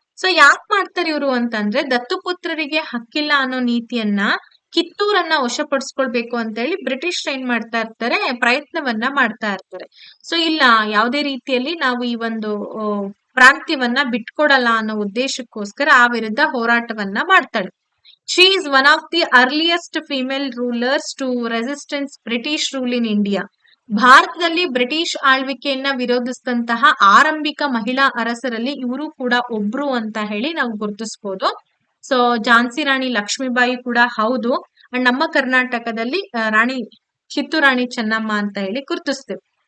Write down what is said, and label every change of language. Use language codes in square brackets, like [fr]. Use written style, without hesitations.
[kn] So ಯಾಕೆ ಮಾಡ್ತಾರೆ ಇವರು ಅಂತಂದ್ರೆ, ದತ್ತುಪುತ್ರರಿಗೆ ಹಕ್ಕಿಲ್ಲ ಅನ್ನೋ ನೀತಿಯನ್ನ, ಕಿತ್ತೂರನ್ನ ವಶಪಡಿಸ್ಕೊಳ್ಬೇಕು ಅಂತ ಹೇಳಿ ಬ್ರಿಟಿಷ್ ಏನ್ ಮಾಡ್ತಾ ಇರ್ತಾರೆ, ಪ್ರಯತ್ನವನ್ನ ಮಾಡ್ತಾ ಇರ್ತಾರೆ. ಸೊ ಇಲ್ಲ, ಯಾವುದೇ ರೀತಿಯಲ್ಲಿ ನಾವು ಈ ಒಂದು ಪ್ರಾಂತ್ಯವನ್ನ ಬಿಟ್ಕೊಡಲ್ಲ ಅನ್ನೋ ಉದ್ದೇಶಕ್ಕೋಸ್ಕರ ಆ ವಿರುದ್ಧ ಹೋರಾಟವನ್ನ ಮಾಡ್ತಾಳೆ. [en] She is one of the earliest female rulers to resistance British rule in India. [kn] ಭಾರತದಲ್ಲಿ ಬ್ರಿಟಿಷ್ ಆಳ್ವಿಕೆಯನ್ನ ವಿರೋಧಿಸಿದಂತಹ ಆರಂಭಿಕ ಮಹಿಳಾ ಅರಸರಲ್ಲಿ ಇವರು ಕೂಡ ಒಬ್ರು ಅಂತ ಹೇಳಿ ನಾವು ಗುರುತಿಸಬಹುದು. ಸೊ ಝಾನ್ಸಿ ರಾಣಿ ಲಕ್ಷ್ಮೀಬಾಯಿ ಕೂಡ ಹೌದು. ಅಂಡ್ ನಮ್ಮ ಕರ್ನಾಟಕದಲ್ಲಿ ರಾಣಿ ಕಿತ್ತೂರು ರಾಣಿ ಚೆನ್ನಮ್ಮ ಅಂತ ಹೇಳಿ ಗುರುತಿಸ್ತೇವೆ.